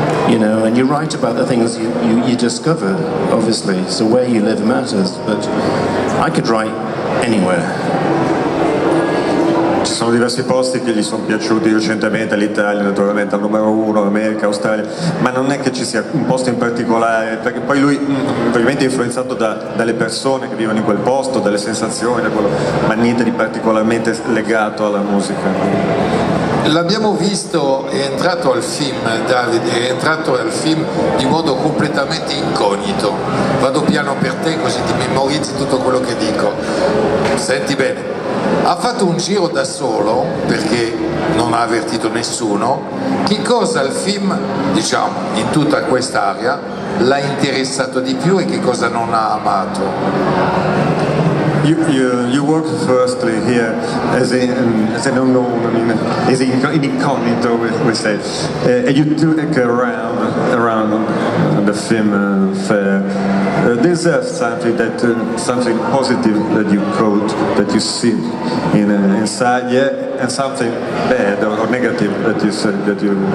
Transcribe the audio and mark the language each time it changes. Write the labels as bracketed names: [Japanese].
[English] You know, and you write about the things you discover, obviously. So where you live matters, but I could write anywhere. [Italian] Ci sono diversi posti che gli sono piaciuti recentemente, l'Italia naturalmente al numero uno, l'America, Australia, ma non è che ci sia un posto in particolare, perché poi lui probabilmente è influenzato dalle persone che vivono in quel posto, dalle sensazioni, ma niente di particolarmente legato alla musica. L'abbiamo visto, è entrato al FIM, David, è entrato al FIM di modo completamente incognito. Vado piano per te così ti memorizzi tutto quello che dico. Senti bene. Ha fatto un giro da solo perché non ha avvertito nessuno. Che cosa al film, diciamo, in tutta quest'area l'ha interessato di più e che cosa non ha amato? [English] You work firstly here as an unknown, I mean, as in incognito, we say, and you took around the film fair. is there something something positive that you quote, that you see inside, yeah, and something bad or negative that you said that you?